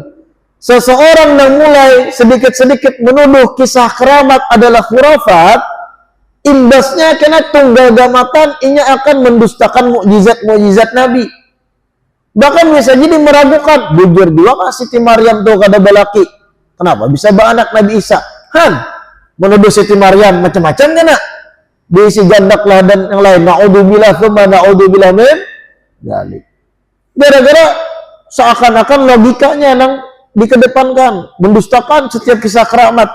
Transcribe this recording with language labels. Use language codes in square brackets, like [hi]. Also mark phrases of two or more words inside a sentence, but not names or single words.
[bjn] Seseorang yang mulai sedikit-sedikit menuduh kisah keramat adalah khurafat, imbasnya kena tunggal gamatan inya akan mendustakan mukjizat-mukjizat Nabi. Bahkan bisa jadi meragukan, bujur juga kah Siti Maryam tuh kada balaki. Kenapa bisa anak Nabi Isa? Menuduh Siti Maryam macam-macam kena. Diisi jandak lah dan yang lain. [ar] نعوذ بالله ثم نعوذ بالله من ذلك. [bjn] Gara-gara seakan-akan logikanya nang dikedepankan, mendustakan setiap kisah keramat.